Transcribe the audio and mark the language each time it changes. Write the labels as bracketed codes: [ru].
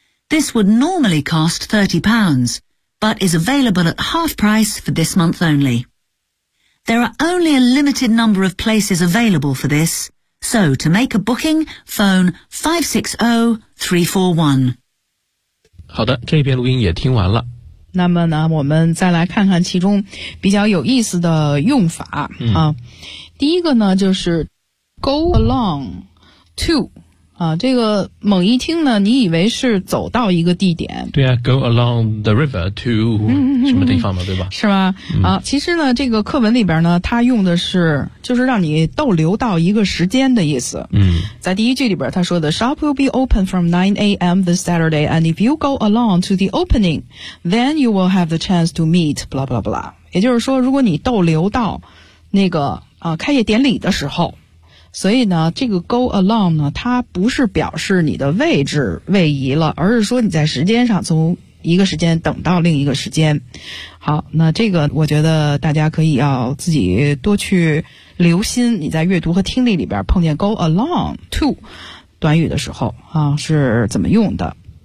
[en] This would normally cost £30, but is available at half price for this month only. There are only a limited number of places available for this,So, to make a booking, phone 560-341. [zh] 好的，这篇录音也听完了。那么呢，我们再来看看其中比较有意思的用法啊。第一个呢，就是 [en] go along to [zh] 啊，这个猛一听呢，你以为是走到一个地点。对啊 ， [en] go along the river to [zh] 什么地方嘛，对吧？是吧？啊，其实呢，这个课文里边呢，它用的是。就是让你逗留到一个时间的意思。嗯，在第一句里边他说的 [en] Shop will be open from 9 a.m. this Saturday, and if you go along to the opening, then you will have the chance to meet, blah, blah, blah. [zh] 也就是说，如果你逗留到那个开业典礼的时候，所以呢，这个 [en] go along [zh] 呢，它不是表示你的位置位移了，而是说你在时间上从一个时间等到另一个时间。好，那这个我觉得大家可以要自己多去留心，你在阅读和听力里边碰见 [en] go along to [zh] 短语的时候啊是怎么用的。